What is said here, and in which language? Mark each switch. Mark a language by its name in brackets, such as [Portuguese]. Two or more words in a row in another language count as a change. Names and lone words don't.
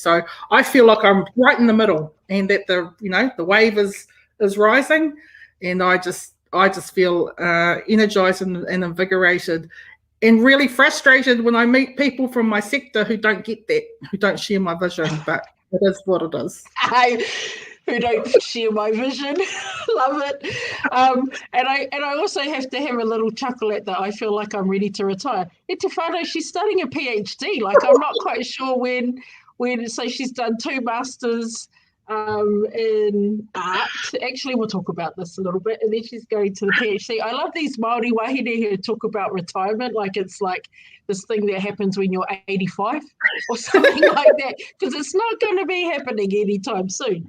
[English] So I feel like I'm right in the middle, and that the wave is rising, and I just feel energized and invigorated, and really frustrated when I meet people from my sector who don't get that, who don't share my vision, but it is what it is. Who don't share my vision. Love it. And I also have to have a little chuckle at that. I feel like I'm ready to retire. [Māori] Te whānau, [English] she's studying a PhD. Like, I'm not quite sure when so she's done 2 masters, in art. Actually, we'll talk about this a little bit. And then she's going to the PhD. I love these Māori wahine who talk about retirement like it's like this thing that happens when you're 85 or something like that, because it's not going to be happening anytime soon.